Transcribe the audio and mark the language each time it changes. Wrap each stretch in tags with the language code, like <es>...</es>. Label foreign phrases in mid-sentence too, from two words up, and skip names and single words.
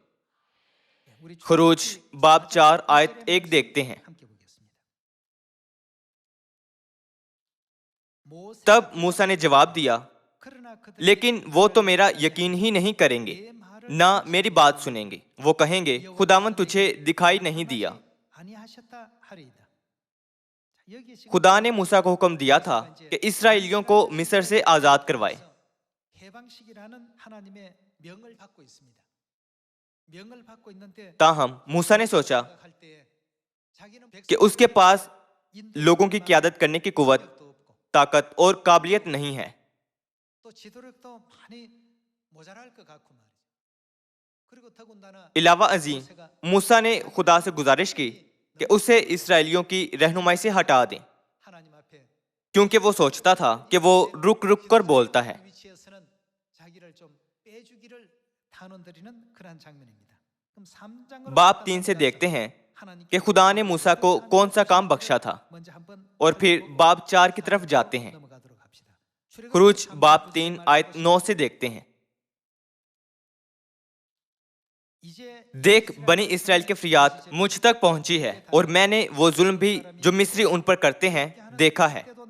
<ur>خروج باب 4 آیت 1 دیکھتے ہیں۔ تب موسیٰ نے جواب دیا، لیکن وہ تو میرا یقین ہی نہیں کریں گے، نہ میری بات سنیں گے۔ وہ کہیں گے، خداوند تجھے دکھائی نہیں دیا۔</ur> <ko>아니하셨다 하리이다.</ko> <ur>خدا نے موسیٰ کو حکم دیا تھا کہ اسرائیلیوں کو مصر سے آزاد کروائے.</ur> <ko>해방식이라는 하나님의 명을 받고 있습니다. 명을 받고 있는데</ko> <ur>تاہم موسیٰ نے سوچا</ur> <ko>할 때에 자기는</ko> <ur>کہ اس کے پاس لوگوں کی قیادت کرنے کی قوت، طاقت اور قابلیت نہیں ہے.</ur> <ko>또 지도력도 많이 모자랄 것 같고 말이죠. 그리고 더군다나</ko> <ur>علاوہ عظیم، موسیٰ نے خدا سے گزارش کی کہ اسے اسرائیلیوں کی رہنمائی سے ہٹا دیں,</ur> <ko>하나님 앞에</ko> <ur>کیونکہ وہ سوچتا تھا کہ وہ رک رک کر بولتا ہے.</ur> <ko>위치에서는 자기를 좀 빼주기를 탄원드리는 그러한 장면입니다. 그럼 3장으로</ko> <ur>باپ 3 سے دیکھتے ہیں کہ خدا نے موسیٰ کو کون سا کام بخشا تھا، اور پھر باپ 4 کی طرف جاتے ہیں. خروج باپ 3 آیت 9 سے دیکھتے ہیں. دیکھ، بنی اسرائیل کی فریاد مجھ تک پہنچی ہے، اور میں نے وہ ظلم بھی جو مصری ان پر کرتے ہیں دیکھا ہے.</ur>